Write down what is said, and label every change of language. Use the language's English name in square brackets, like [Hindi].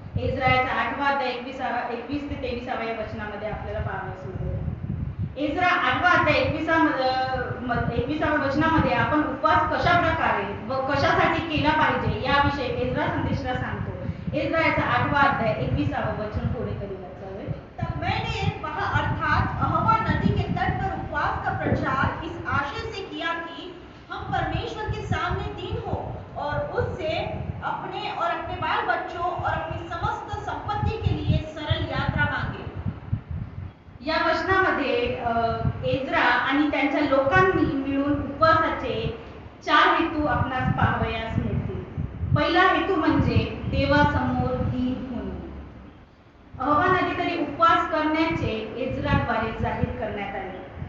[Marathi] Ezra याचा 8वा अध्याय 21 ते 23 वचनामध्ये आपल्याला पाहावयास मिळेल. एज्रा 8वा अध्याय 21 वचनामध्ये आपण उपवास कशा प्रकारे व कशासाठी केला पाहिजे याविषयी एज्रा संदेशला सांगतो. एज्रा याचा 8वा अध्याय 21 वचन पुढे करीत जावे. [Hindi] तब मैंने वहाँ अर्थात अहवा नदी के तट पर उपवास का प्रचार इस आशय से किया कि हम परमेश्वर के सामने दीन हो और उससे अपने और अपने बाल बच्चों और अपनी समस्त संपत्ति के लिए सरल यात्रा मांगे. [Marathi] या वचनामध्ये एज्रा आणि त्यांच्या लोकांनी मिळून उपवासाचे 4 हेतू आपणास पाहावयास मिळतील. पहिला हेतू म्हणजे देवासमोर दीन होणे. अहवा नदीतरी उपवास करण्याचे एज्राद्वारे जाहीर करण्यात आले.